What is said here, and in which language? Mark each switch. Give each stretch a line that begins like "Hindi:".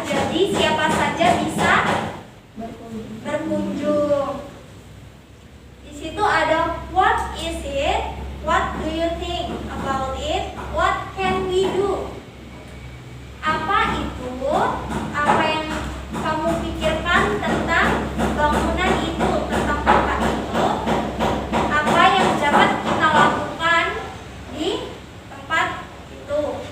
Indonesian: Jadi siapa saja bisa berkunjung. Di situ ada
English: what is it? What do you think about it? What can we do?
Indonesian: Apa itu? Apa yang kamu pikirkan tentang bangunan itu, tentang tempat itu? Apa yang dapat kita lakukan di tempat itu?